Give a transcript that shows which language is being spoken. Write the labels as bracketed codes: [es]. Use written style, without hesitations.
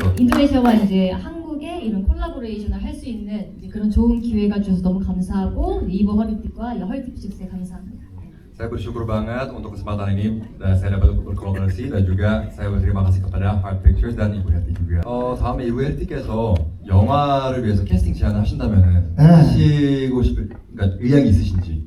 [ko] 인도네시아와 이제 한국의 이런 콜라보레이션을 할 수 있는 이제 그런 좋은 기회가 주셔서 너무 감사하고 이버 허리픽과 헐티픽스에 감사합니다. [id] saya bersyukur banget untuk kesempatan ini dan saya dapat berkolaborasi dan juga saya berterima kasih kepada Heart Pictures dan Ibu Herti juga. [ko] 다음에 이부 혜리께서 영화를 위해서 캐스팅 제안을 하신다면은 하시고 싶은 그러니까 의향이 있으신지?